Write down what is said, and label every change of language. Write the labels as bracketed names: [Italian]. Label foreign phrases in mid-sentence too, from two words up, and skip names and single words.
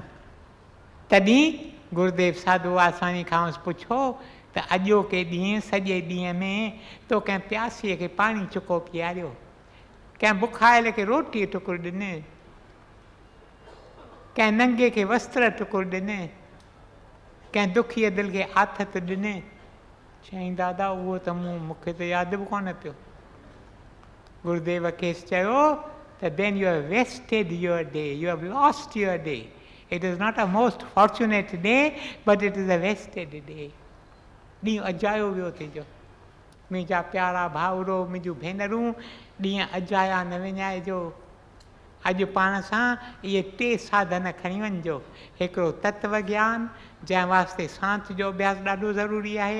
[Sindhi] तॾहिं गुरुदेव साधू वासवानी खां पुछो त अॼोके ॾींहुं सॼे ॾींहं में तो कंहिं प्यासीअ खे पाणी चुको पीआरियो, कंहिं बुखायल खे रोटीअ टुकुर ॾिने, कंहिं नंगे खे वस्त्र टुकुर ॾिने, कंहिं दुखीअ दिलि खे आथत ॾिने? चईं दादा उहो त मूंखे त यादि बि कोन पियो। गुरुदेव खेसि चयो त [English] then you have wasted your day, you have lost your day. It is not a most fortunate day, but it is a wasted day. [Sindhi] ॾींहुं अजायो वियो तुंहिंजो। मुंहिंजा प्यारा भाउरो, मुंहिंजूं भेनरूं, ॾींहं अजाया न विञाइजो। अॼु पाण सां इहे 3 साधन खणी वञिजो। हिकिड़ो तत्व ज्ञान, जंहिं वास्ते सांत जो अभ्यास ॾाढो ज़रूरी आहे।